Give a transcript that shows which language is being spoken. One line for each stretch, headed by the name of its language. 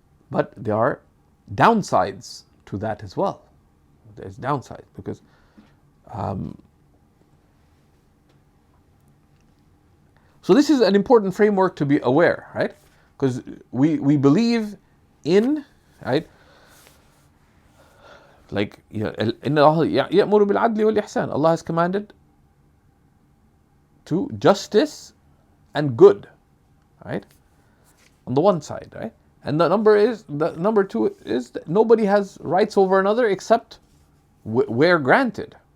English: But there are downsides to that as well. There's downsides because So this is an important framework to be aware, right? Because we believe in, right? Like,
Arabic: إن الله يأمر بالعدل والإحسان.
English: Allah has commanded to justice and good, right? On the one side, right? And the number two is that nobody has rights over another except where granted.